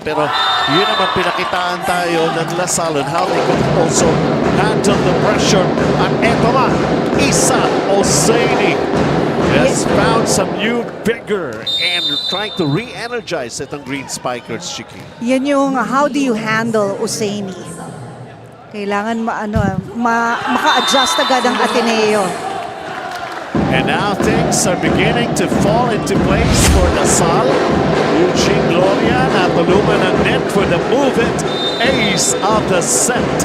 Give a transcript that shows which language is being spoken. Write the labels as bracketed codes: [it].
[tl] Pero yun naman pinakitaan tayo ng Lasal [en] and how they could also handle the pressure. [tl] At eto nga, [en] Isa Oseini has found some new vigor and trying to re-energize itong Green Spikers, Chiki. [tl] Yan yung [en] how do you handle Oseini. [tl] Kailangan maka-adjust agad ang Ateneo. [en] And now things are beginning to fall into place for Lasal. Eugene Gloria [tl] natulungan ang [en] net for the move-it ace of the set.